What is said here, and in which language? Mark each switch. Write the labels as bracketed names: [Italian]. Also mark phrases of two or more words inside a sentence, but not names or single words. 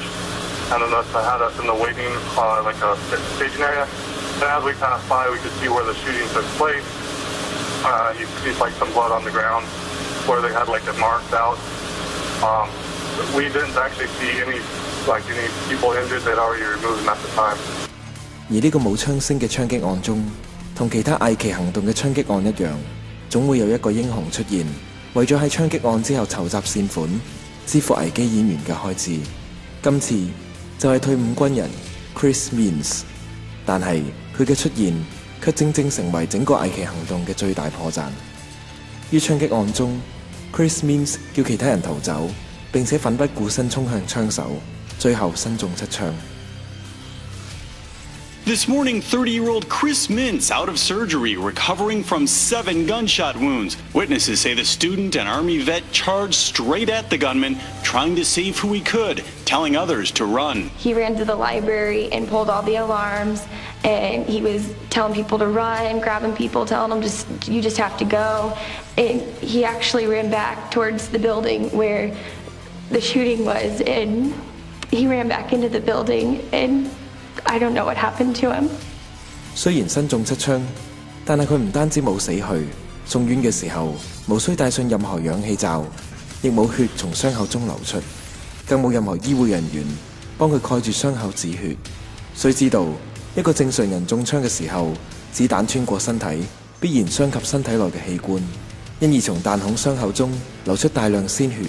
[English] And then they had us in the waiting, like a staging area. And as we passed by, we could see where the shooting took place. You could see like some blood on the ground where they had like it marked out. We didn't actually see any people injured. They'd already removed them at the time. [Cantonese] 而呢個冇槍聲嘅槍擊案中，同其他偽旗行動嘅槍擊案一樣，總會有一個英雄出現，為咗喺槍擊案之後籌集善款，支付危機演員嘅開支。今次就係退伍軍人 Chris Means， 但係佢嘅出現卻正正成為整個偽旗行動嘅最大破綻。於槍擊案中 ，Chris Means 叫其他人逃走，並且奮不顧身衝向槍手，最後身中7槍。 [English] This morning, 30-year-old Chris Mintz out of surgery, recovering from 7 gunshot wounds. Witnesses say the student and Army vet charged straight at the gunman, trying to save who he could, telling others to run. He ran to the library and pulled all the alarms, and he was telling people to run, grabbing people, telling them, you just have to go. And he actually ran back towards the building where the shooting was, and he ran back into the building, and I don't know what happened to him. [Cantonese] 雖然身中7槍，但係佢唔單止冇死去，送院嘅時候無需帶上任何氧氣罩，亦冇血從傷口中流出，更冇任何醫護人員幫佢蓋住傷口止血。須知道，一個正常人中槍嘅時候，子彈穿過身體，必然傷及身體內嘅器官，因而從彈孔傷口中流出大量鮮血。